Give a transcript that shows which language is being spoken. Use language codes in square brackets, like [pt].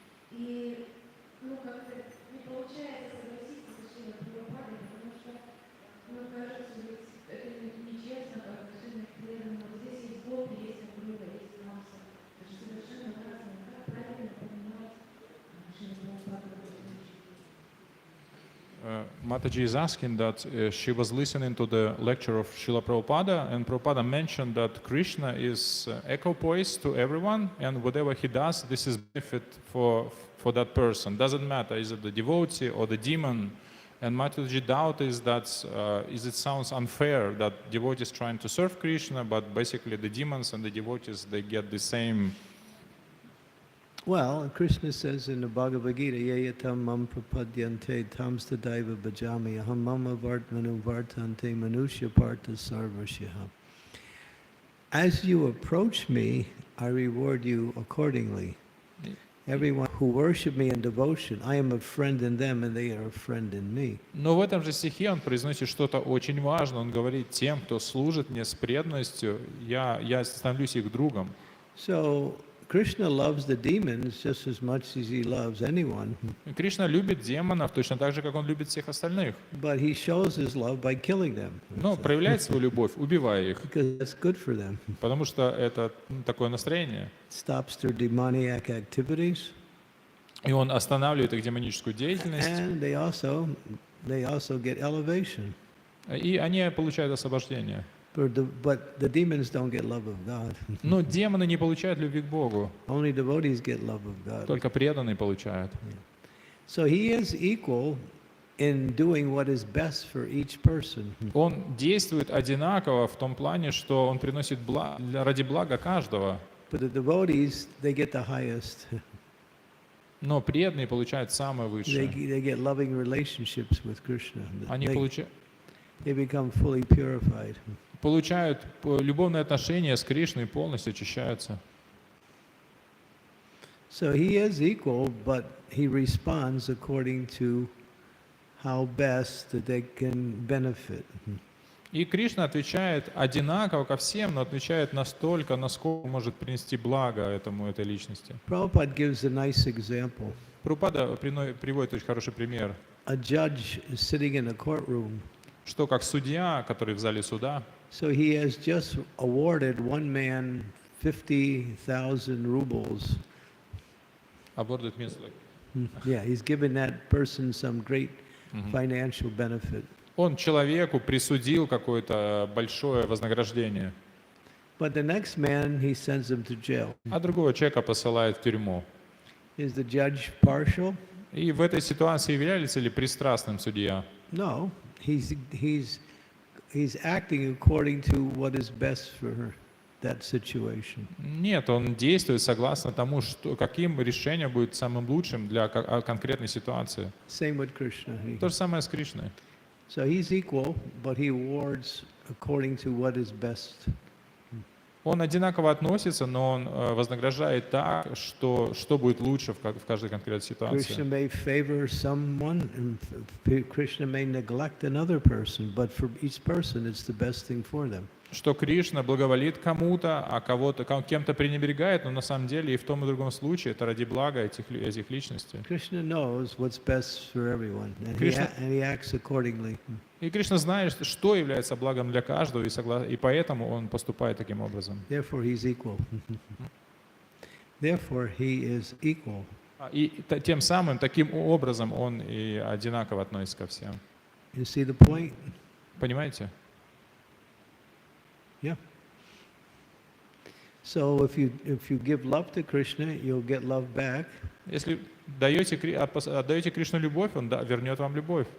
[ru] И как-то не получается согласиться с Шрилой Прабхупадой, потому что, кажется, ведь это нечестно, как отношение к преданным. Вот здесь есть Бог, есть Акруга, есть Намса. Это же совершенно разные. Как правильно понимать Шрилу Прабхупаду? [en] Mataji is asking that she was listening to the lecture of Srila Prabhupada, and Prabhupada mentioned that Krishna is equipoise to everyone, and whatever he does, this is benefit for that person. Doesn't matter, is it the devotee or the demon? And Mataji's doubt is that it sounds unfair that devotees trying to serve Krishna, but basically the demons and the devotees, they get the same. Well, Krishna says in the Bhagavad Gita, [sa] Yayatam mam prapadyante tam stadaiva bhajami aham mama vartmanu vartante manusya partha sarvasyaha. [en] As you approach me, I reward you accordingly. Everyone who worship me in devotion, I am a friend in them and they are a friend in me. [ru] Но в этом же стихе он произносит что-то очень важное. Он говорит, тем, кто служит мне с преданностью, я становлюсь их другом. [en] So Krishna loves the demons just as much as he loves anyone, [ru] Кришна любит демонов точно так же, как он любит всех остальных. [en] but he shows his love by killing them, [ru] Но проявляет свою любовь, убивая их, [en] because that's good for them. [ru] потому что это такое настроение. [en] Stops their demoniac activities, [ru] И он останавливает их демоническую деятельность, [en] and they also get elevation. [ru] и они получают освобождение. [en] But the demons don't get love of God. [ru] Но демоны не получают любви к Богу, [en] Only devotees get love of God. [ru] только преданные получают. [en] So he is equal in doing what is best for each person. [ru] Он действует одинаково в том плане, что он приносит ради блага каждого, [en] But the devotees, they get the highest. [ru] но преданные получают самое высшее. [en] They get loving relationships with Krishna. [ru] Они [en] They become fully purified. [ru] получают любовные отношения с Кришной и полностью очищаются. [en] So he is equal, but he responds according to how best that they can benefit. [ru] И Кришна отвечает одинаково ко всем, но отвечает настолько, насколько может принести благо этой личности. [en] Prabhupada gives a nice example. [ru] Прабхупада приводит очень хороший пример, [en] A judge is sitting in a courtroom. [ru] что как судья, который в зале суда, [en] So he has just awarded one man 50,000 rubles. awarded means like, Yeah, he's given that person some great financial benefit. [ru] он человеку присудил какое-то большое вознаграждение, [en] But the next man, he sends him to jail. [ru] а другого человека посылает в тюрьму. [en] Is the judge partial? [ru] И в этой ситуации является ли пристрастным судья? [en] No, he's acting according to what is best for that situation. [ru] Нет, он действует согласно тому, каким решением будет самым лучшим для конкретной ситуации. [en] Same with Krishna. [ru] То же самое с Кришной. [en] So he's equal, but he awards according to what is best. [ru] Он одинаково относится, но он вознаграждает так, что будет лучше в каждой конкретной [en] Krishna [ru] ситуации. [en] may favor someone, and Krishna may neglect another person, but for each person, it's the best thing for them. [ru] Что Кришна благоволит кому-то, а кем-то пренебрегает, но на самом деле и в том и другом случае это ради блага этих личностей. [en] Krishna knows what's best for everyone, and Krishna- he acts accordingly. [ru] И Кришна знает, что является благом для каждого, и поэтому он поступает таким образом. [en] Therefore, he's equal. Therefore, he is equal. [ru] И тем самым, таким образом, он и одинаково относится ко всем. [en] You see the point? [ru] Понимаете? [en] Yeah. So if you give love to Krishna, you'll get love back. [ru] Если отдаете Кришну любовь, он вернет вам любовь.